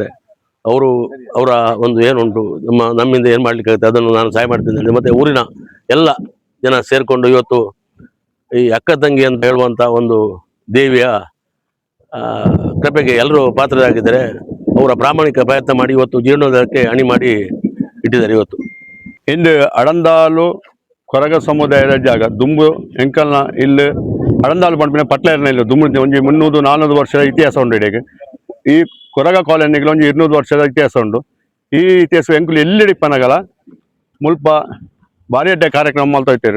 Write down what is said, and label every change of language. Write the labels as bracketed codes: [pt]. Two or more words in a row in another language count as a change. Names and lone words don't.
[kn] ಅವರ ಒಂದು ಏನುಂಟು ನಮ್ಮಿಂದ ಏನು ಮಾಡ್ಲಿಕ್ಕಾಗುತ್ತೆ ಅದನ್ನು ನಾನು ಸಹಾಯ ಮಾಡ್ತೀನಿ. ಮತ್ತು ಊರಿನ ಎಲ್ಲ ಜನ ಸೇರಿಕೊಂಡು ಇವತ್ತು ಈ ಅಕ್ಕ ತಂಗಿ ಅಂತ ಹೇಳುವಂಥ ಒಂದು ದೇವಿಯ ಕೃಪೆಗೆ ಎಲ್ಲರೂ ಪಾತ್ರರಾಗಿದ್ದಾರೆ. ಅವರ ಪ್ರಾಮಾಣಿಕ ಪ್ರಯತ್ನ ಮಾಡಿ ಇವತ್ತು ಜೀರ್ಣೋದ್ಧಾರಕ್ಕೆ ಅಣಿ ಮಾಡಿ ಇಟ್ಟಿದ್ದಾರೆ. ಇವತ್ತು [tcy] ಇಂದು ಅಡಂದಾಲು ಕೊರಗ ಸಮುದಾಯದ ಜಾಗ ದುಂಬು ಎಂಕಲ್ನ ಇಲ್ಲಿ ಅಡಂದಾಲು ಪಂಪಿನ ಪಟ್ಲೇರ್ನ ಇಲ್ಲ ದುಂಬು ಒಂಜಿ 300-400 ವರ್ಷದ ಇತಿಹಾಸ ಉಂಡು. ಇಡೆಗೆ ಈ ಕೊರಗ ಕಾಲೋನಿಗೆ ಒಂಜಿ 200 ವರ್ಷದ ಇತಿಹಾಸ ಉಂಡು. ಈ ಇತಿಹಾಸ ಎಂಕುಲು ಎಲ್ಲಿಡಿಪ್ಪನಗಲ ಮುಲ್ಪ ಬಾರಿ ಅಡ್ಡೆ ಕಾರ್ಯಕ್ರಮ ಮಲ್ತೋಯ್ತೇರು.